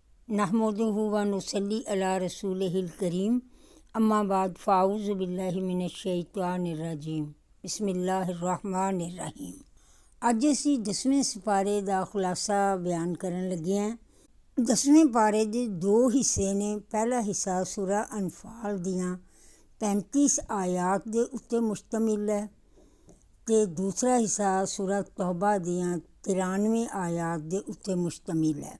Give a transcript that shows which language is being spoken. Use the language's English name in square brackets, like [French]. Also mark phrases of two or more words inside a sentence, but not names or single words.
[Arabic] نحمده ونصلي على رسوله الكريم أما بعد فأعوذ بالله من الشيطان الرجيم بسم الله الرحمن الرحيم. [Punjabi] ਅੱਜ ਅਸੀਂ 10ਵੇਂ ਸਿਪਾਰੇ ਦਾ ਖੁਲਾਸਾ ਬਿਆਨ ਕਰਨ ਲੱਗੇ ਹਾਂ। 10ਵੇਂ ਪਾਰੇ ਦੇ ਦੋ ਹਿੱਸੇ ਨੇ। ਪਹਿਲਾ ਹਿੱਸਾ ਸੂਰਾ ਅਨਫਾਲ ਦੀਆਂ 35 ਆਇਤ ਦੇ ਉੱਤੇ ਮੁਸ਼ਤਮਿਲ ਹੈ ਅਤੇ ਦੂਸਰਾ ਹਿੱਸਾ ਸੂਰਾ ਤੌਬਾ ਦੀਆਂ 93 ਆਇਤ ਦੇ ਉੱਤੇ ਮੁਸ਼ਤਮਿਲ ਹੈ।